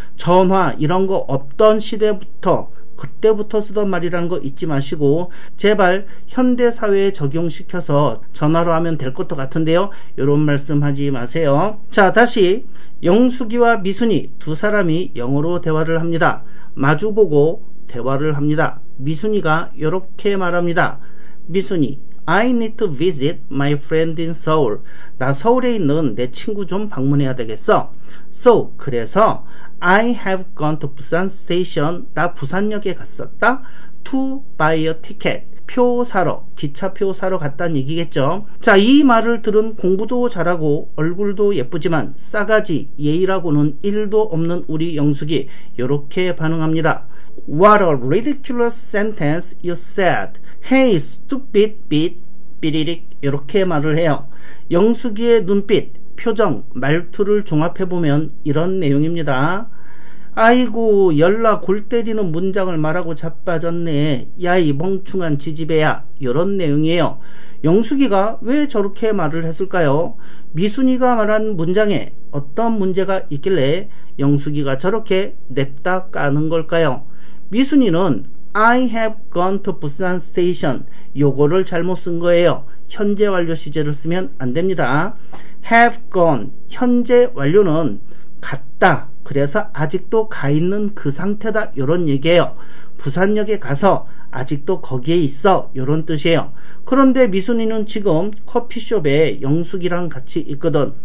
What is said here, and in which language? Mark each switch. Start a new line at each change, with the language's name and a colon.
Korean: 전화 이런 거 없던 시대부터 그때부터 쓰던 말이라는 거 잊지 마시고 제발 현대사회에 적용시켜서 전화로 하면 될 것도 같은데요, 이런 말씀 하지 마세요. 자, 다시 영숙이와 미순이 두 사람이 영어로 대화를 합니다. 마주보고 대화를 합니다. 미순이가 이렇게 말합니다.
English: 미순이, I need to visit my friend in Seoul.
Korean: 나 서울에 있는 내 친구 좀 방문해야 되겠어.
English: So,
Korean: 그래서
English: I have gone to Busan station.
Korean: 나 부산역에 갔었다.
English: To buy a ticket.
Korean: 표 사러, 기차표 사러 갔다는 얘기겠죠. 자, 이 말을 들은 공부도 잘하고 얼굴도 예쁘지만 싸가지, 예의라고는 1도 없는 우리 영숙이 이렇게 반응합니다.
English: What a ridiculous sentence you said. Hey, stupid bit.
Korean: 삐리릭 이렇게 말을 해요. 영숙이의 눈빛, 표정, 말투를 종합해보면 이런 내용입니다. 아이고, 열나 골 때리는 문장을 말하고 자빠졌네. 야, 이 멍충한 지지배야. 이런 내용이에요. 영숙이가 왜 저렇게 말을 했을까요? 미순이가 말한 문장에 어떤 문제가 있길래 영숙이가 저렇게 냅다 까는 걸까요?
English: 미순이는 I have gone to Busan station.
Korean: 요거를 잘못 쓴 거예요. 현재 완료 시제를 쓰면 안 됩니다.
English: have gone,
Korean: 현재 완료는 갔다. 그래서 아직도 가 있는 그 상태다. 요런 얘기예요. 부산역에 가서 아직도 거기에 있어. 요런 뜻이에요. 그런데 미순이는 지금 커피숍에 영숙이랑 같이 있거든.